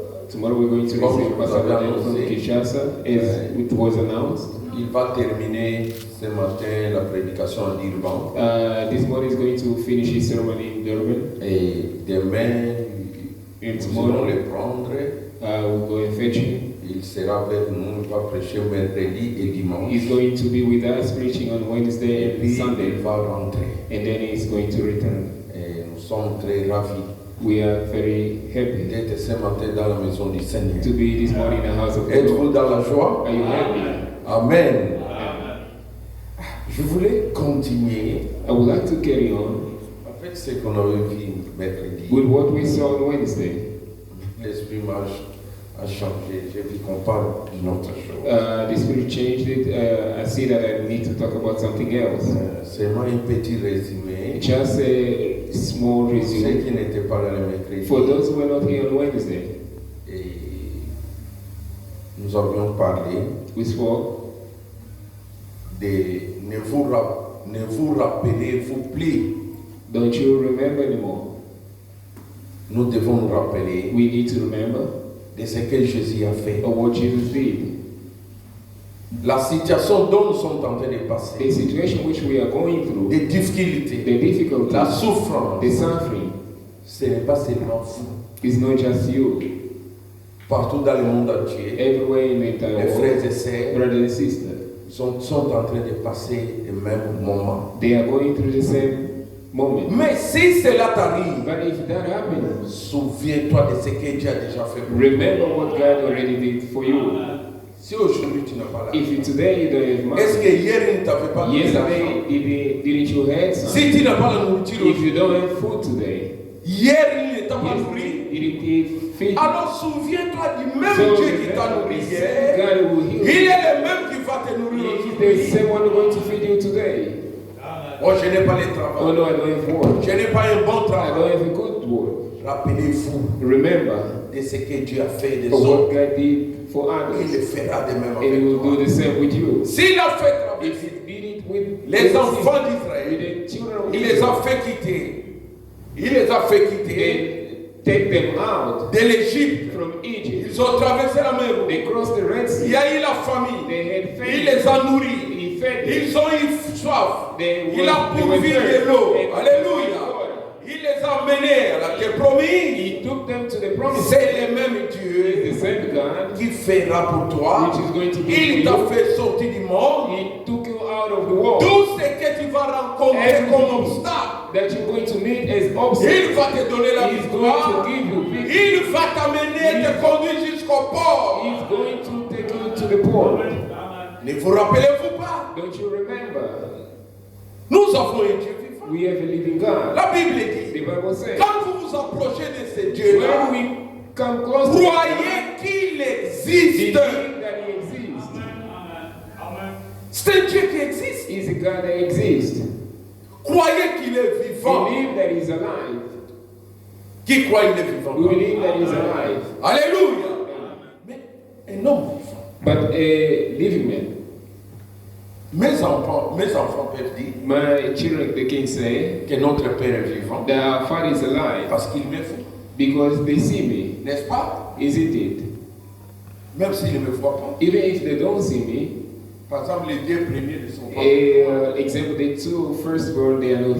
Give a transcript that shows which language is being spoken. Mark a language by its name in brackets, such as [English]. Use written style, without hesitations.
[English] Tomorrow we're going to receive Pastor Rodin from Kinshasa, as it was announced. [French] Il va terminer ce matin la prédication à Durban. [English] This morning is going to finish his ceremony in Durban. [French] Et demain, [English] And [French] nous allons [English] tomorrow [French] le prendre. [English] we'll go and fetch him. [French] Il sera avec nous, il va prêcher mercredi et dimanche. [English] He's going to be with us preaching on Wednesday [French] Et [English] and [French] puis [English] Sunday, [French] il va rentrer. [English] and then he's going to return. [French] Et nous sommes très ravis [English] We are very happy [French] d'être ce matin dans la maison du Seigneur. [English] to be this morning in the house of the Lord. [French] Êtes-vous dans la joie? [English] Are you happy? [French] Amen. Je voulais continuer [English] I would like to carry on [French] avec ce qu'on avait vu mercredi. [English] with what we saw on Wednesday. [French] L'esprit a changé. J'ai vu qu'on parle d'une autre chose. [English] The Spirit changed it. I see that I need to talk about something else. [French] Seulement un petit résumé. [English] Just a small [French] Ceux qui [English] resume [French] n'étaient pas là le mercredi. [English] for those who were not here on Wednesday. [French] Et nous avions parlé [English] We spoke [French] de ne vous rappelez-vous plus. [English] Don't you remember anymore? [French] Nous devons nous rappeler [English] We need to remember [French] de ce que Jésus a fait. [English] of what Jesus did. [French] La situation dont nous sommes en train de [English] The [French] passer, [English] situation which we are going through, [French] des difficultés, [English] the difficulties, [French] la souffrance, [English] the suffering, [French] ce n'est pas seulement vous. [English] is not just you. [French] Partout dans le monde entier, [English] Everywhere in the entire [French] les frères [English] world, [French] et sœurs [English] brothers and sisters, [French] sont en train de passer le même moment. [English] they are going through the same moment. [French] Mais si cela t'arrive, [English] But if that happens, [French] souviens-toi de ce que Dieu a déjà fait pour toi. [English] remember what God already did for you. [French] Si aujourd'hui tu n'as pas la [English] If you, today you don't have [French] est-ce [English] money, [French] que hier il ne t'avait pas donné l'argent? [English] yesterday didn't you have some? [French] Si tu n'as pas la nourriture [English] If [French] aujourd'hui, [English] you don't have food today, [French] hier il ne t'a pas nourri. [English] yesterday didn't he feed you? [French] Alors souviens-toi du même [English] So [French] Dieu qui t'a [English] remember [French] nourri [English] the [French] hier. [English] same God who will heal [French] Il [English] you. [French] est le même qui va te nourrir [English] He is the [French] aujourd'hui. [English] same one going to feed you today. [French] Oh, je n'ai pas le [English] Oh [French] travail. [English] no, I don't have work. [French] Je n'ai pas un bon [English] I don't [French] travail. [English] have a good work. [French] Rappelez-vous [English] Remember [French] de ce que Dieu a fait des [English] of what [French] autres. [English] God did for [French] Il le [English] others, [French] fera de même [English] and He [French] avec [English] will do [French] toi. [English] the same with you. [French] S'il a fait avec [English] If He did it with [French] les [English] with [French] enfants [English] with [French] d'Israël, [English] the children of [French] il les a [English] Israel, [French] fait quitter. Il les a fait quitter [English] they take them out [French] de l'Égypte. [English] from Egypt. [French] Ils ont traversé la mer. [English] They crossed the Red [French] Il [English] Sea. [French] y a eu la famine. [English] They had [French] Il [English] faith. [French] les a nourris. [English] He fed them. [French] Ils ont eu soif. [English] They [French] Il a [English] were [French] pourvu [English] thirsty. [French] de l'eau. [English] And [French] Alléluia. Il les a menés à la terre promise. [English] He took them to the promised [French] C'est le même [English] land. [French] Dieu [English] The same God [French] qui fera pour toi. [English] which is going to do [French] Il [English] for [French] t'a [English] you. [French] fait sortir du monde. [English] He took you out of the world [French] Tout ce que tu vas rencontrer comme obstacle, [English] that you're going to meet as obstacles. [French] il va te donner la [English] He's going to [French] victoire. [English] give you victory. [French] Il va t'amener et te conduire jusqu'au port. [English] He's going to take you to the port. [French] Ne vous rappelez-vous pas? [English] Don't you remember? [French] Nous avons un Dieu vivant. [English] We have a living God. [French] La Bible [English] The [French] dit, [English] Bible says, [French] quand vous vous approchez de ce Dieu-là, [English] when we come close to [French] croyez qu'il existe. [English] believe that He exists. [French] C'est un Dieu qui existe. [English] He's a God that exists. [French] Croyez qu'il est vivant. [English] Believe that He's alive. [French] Qui croit qu'il est vivant? [English] We believe that He's alive. [French] Alléluia. Mais un homme vivant. [English] But a living man. [French] Mes enfants peuvent dire [English] My children, they can say [French] que notre Père est vivant [English] that our Father is alive [French] parce qu'il me voit. [English] because they see me. [French] N'est-ce pas? [English] Isn't it? [French] Même s'il ne me voit pas. [English] Even if they don't see me, [French] Par exemple, les deux premiers ne sont pas. [English] example, the two firstborn, they are not